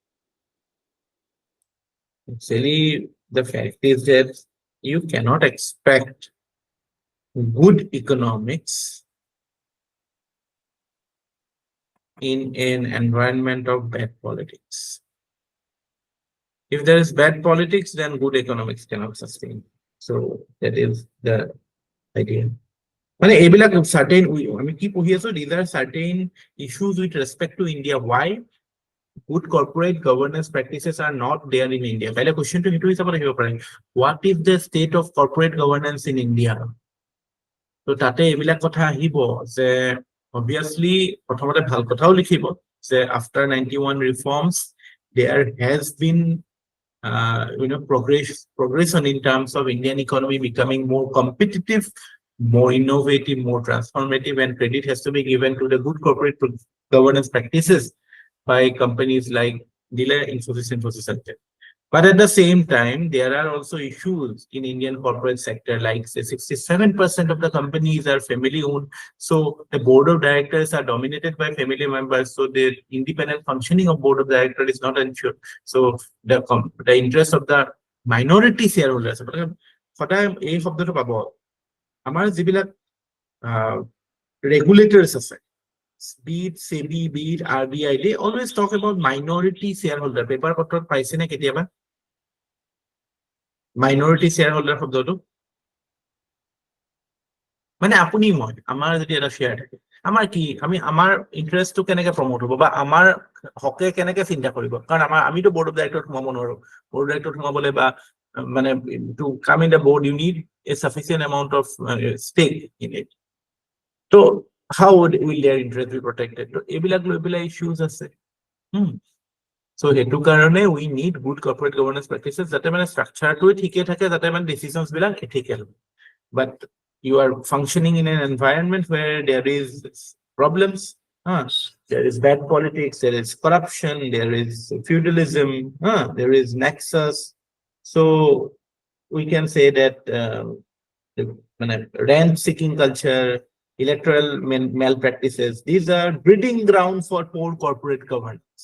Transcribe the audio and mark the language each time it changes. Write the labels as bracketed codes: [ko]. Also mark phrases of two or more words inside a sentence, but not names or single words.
[en] Actually, the fact is that you cannot expect good economics in an environment of bad politics. If there is bad politics, then good economics cannot sustain. So that is the idea. [as] মানে এইবিলাক certain আমি কি পঢ়ি আছো, [en] these are certain issues with respect to India. Why good corporate governance practices are not there in India? [as] কাইলে কোৱেশ্চনটো সেইটো হিচাপত আহিব পাৰে, [en] what is the state of corporate governance in India? [as] তো তাতে এইবিলাক কথা আহিব যে obviously প্ৰথমতে ভাল কথাও লিখিব যে [en] after 91 reforms there has been progression in terms of Indian economy becoming more competitive, more innovative, more transformative, and credit has to be given to the good corporate governance practices by companies like Dila, Infosys, etc. But at the same time, there are also issues in Indian corporate sector, like say 67% of the companies are family owned. So the board of directors are dominated by family members. So the independent functioning of board of directors is not ensured. So the interest of the minority shareholders, [as] সদায় এই শব্দটো পাব আমাৰ যিবিলাক regulators আছে, [en] be it SEBI, be it RBI, they always talk about minority shareholder. [as] Paper পত্ৰত পাইছে নে কেতিয়াবা [en] minority shareholder [as] শব্দটো? মানে আপুনি মই আমাৰ যদি এটা শেয়াৰ থাকে, আমাৰ কি আমি আমাৰ ইন্টাৰেষ্টটো কেনেকে প্ৰমোট হ'ব বা আমাৰ হকে কেনেকে চিন্তা কৰিব, কাৰণ আমিতো [en] board of directorত [as] সোমাব নোৱাৰো। [en] board of directorত [as] সোমাবলৈ বা মানে [en] to come in the board you need a sufficient amount of stake in it. তো how will their interest be protected? [as] তো এইবিলাক লৈ পেলাই ইছ্যুজ আছে। So সেইটো কাৰণে [en] we need good corporate governance practices [as] যাতে মানে structure-টো ঠিকে থাকে, যাতে মানে decisions বিলাক ethical। [en] But you are functioning in an environment where there is problems, there is bad politics, there is corruption, there is feudalism, there is nexus. So we can say that rent-seeking culture, electoral malpractices, these are breeding grounds for poor corporate governance.